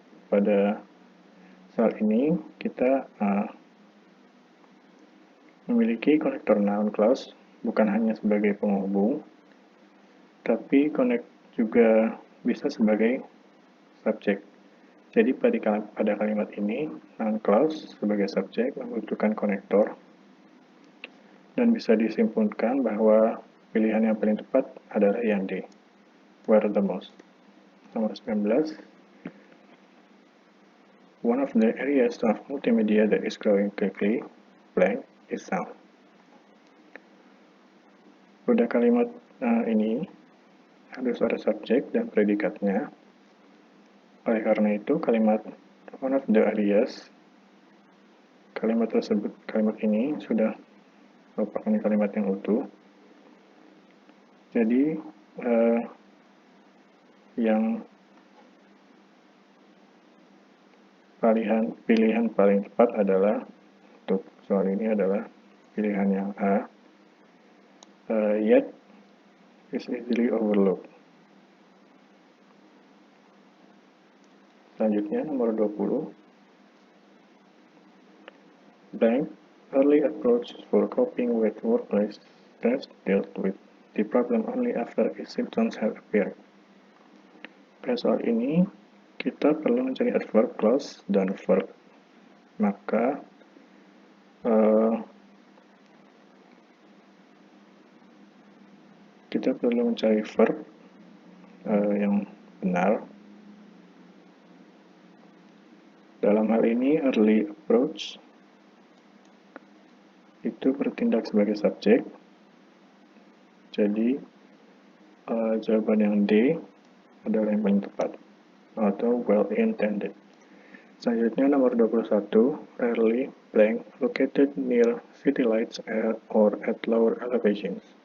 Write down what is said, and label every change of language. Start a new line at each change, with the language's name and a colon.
Indonesian: Pada soal ini kita memiliki konektor noun clause bukan hanya sebagai penghubung, tapi connect juga bisa sebagai subjek. Jadi pada kalimat ini noun clause sebagai subjek membutuhkan konektor, dan bisa disimpulkan bahwa pilihan yang paling tepat adalah yang D,
English: where the most.
Indonesian: Nomor 19,
English: one of the areas of multimedia that is growing quickly, blank, is sound.
Indonesian: Pada kalimat ini harus ada subjek dan predikatnya. Oleh karena itu, kalimat
English: one of the areas,
Indonesian: kalimat ini sudah merupakan kalimat yang utuh. Jadi yang pilihan paling tepat adalah untuk soal ini adalah pilihan yang A,
English: yet is easily overlooked.
Indonesian: Selanjutnya nomor 20,
English: blank early approach for coping with workplace stress dealt with the problem only after its symptoms have appeared.
Indonesian: Pada soal ini kita perlu mencari adverb clause dan verb. Maka kita perlu mencari verb yang benar. Dalam hal ini early approach itu bertindak sebagai subjek. Jadi jawaban yang D adalah yang paling tepat atau
English: well intended.
Indonesian: Selanjutnya nomor 21,
English: rarely blank located near city lights or at lower elevations.